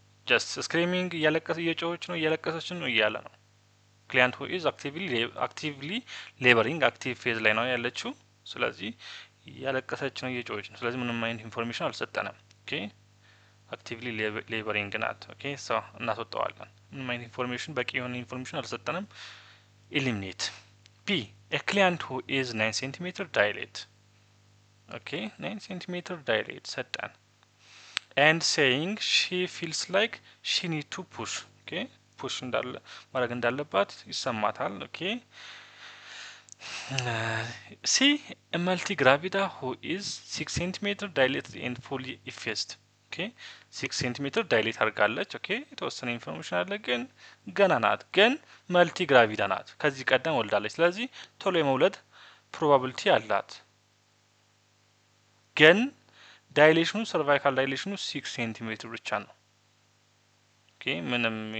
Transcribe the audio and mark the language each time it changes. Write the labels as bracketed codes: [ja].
[am] ጀስት ስክሪሚንግ እየጮኸች ነው እያለቀሰች ነው እያለ ነው። [en] ክሊያንት ሁ ኢዝ አክቲቭሊ ሌበሪንግ [am] አክቲቭ ፌዝ ላይ ነው ያለችው። ስለዚህ እያለቀሰች ነው እየጮኸች ነው። ስለዚህ ምንም አይነት ኢንፎርሜሽን አልሰጠንም። ኦኬ አክቲቭሊ ሌበሪንግ ናት። ኦኬ ሶ እናስወጣዋለን። ምንም አይነት ኢንፎርሜሽን በቂ የሆነ ኢንፎርሜሽን አልሰጠንም። ኢሊሚኔት ቢ [en] a client who is 9 centimeter dilate. Okay, 9 centimeter dilate ሰጠን and saying she feels like she need to push. Okay, push [am] እንዳለ ማድረግ እንዳለባት ይሰማታል። [en] Okay, see a multigravida who is 6 centimeter dilated and fully effaced. [am] ኦኬ 6 ሴንቲሜትር ዳይሌት አድርጋለች። ኦኬ የተወሰነ ኢንፎርሜሽን አለ፣ ግን ገና ናት። ግን መልቲ ግራቪዳ ናት፣ ከዚህ ቀደም ወልዳለች። ስለዚህ ቶሎ የመውለድ ፕሮባቢሊቲ አላት። ግን ዳይሌሽኑ ሰርቫይካል ዳይሌሽኑ 6 ሴንቲሜትር ብቻ ነው። ኦኬ ምንም